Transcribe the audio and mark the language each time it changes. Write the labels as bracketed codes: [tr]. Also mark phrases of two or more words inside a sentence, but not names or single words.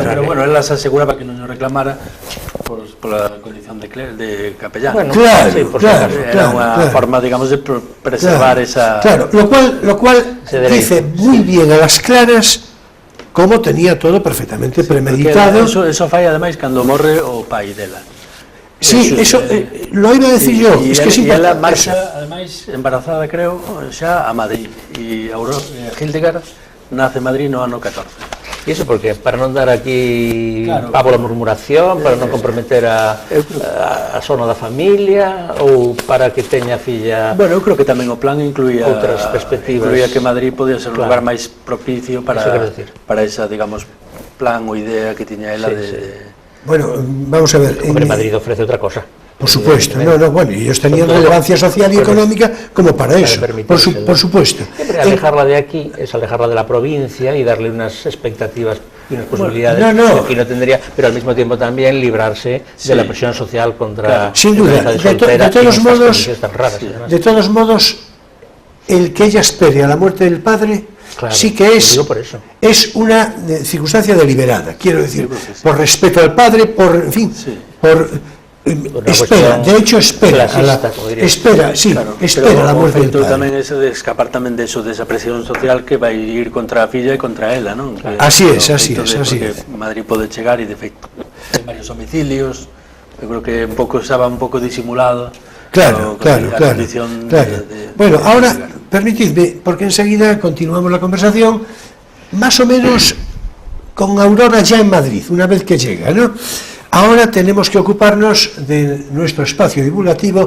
[es] Pero bueno, él las aseguraba que no nos reclamara por la condición de capellán. Bueno, claro, era una forma, digamos, de preservar esa... Claro, lo cual dice muy bien a las claras como tenía todo perfectamente premeditado. [gl] Eso fai ademais cando morre o pai dela. [es] Sí, eso lo iba a decir yo, es que es importante. [gl] E ela marcha, ademais, embarazada, creo, xa a Madrid. E Hildegard nace en Madrid no ano 14. E iso porque? Para non dar aquí pavo a murmuración, para non comprometer a sono da familia, ou para que teña filla... Bueno, eu creo que tamén o plan incluía outras perspectivas. Incluía que Madrid podía ser un lugar máis propicio para esa, digamos, plan ou idea que tiña ela de... Bueno, vamos a ver... Hombre, Madrid ofrece outra cosa. [es] Por supuesto, bueno, y ellos tenían relevancia social y económica como para eso, por supuesto. Siempre alejarla de aquí es alejarla de la provincia y darle unas expectativas y unas posibilidades que aquí no tendría, pero al mismo tiempo también librarse de la presión social contra... Sin duda, de todos modos, el que ella espere a la muerte del padre... Claro, sí que es una circunstancia deliberada, quiero decir, por respeto al padre, por, en fin, por Espera, de hecho espera, espera, sí, claro, espera la muerte del padre. [gl] Tamén ese de escapar tamén de eso, desa presión social que vai ir contra a filla e contra ela, non? [es] Así es, así es, así es. [gl] Madrid pode chegar e de feito ten varios homicilios, eu creo que un pouco estaba un pouco disimulado. Claro. [es] Bueno, ahora permitidme, porque enseguida continuamos la conversación, más o menos con Aurora ya en Madrid, una vez que llega, ¿no? Ahora tenemos que ocuparnos de nuestro espacio divulgativo.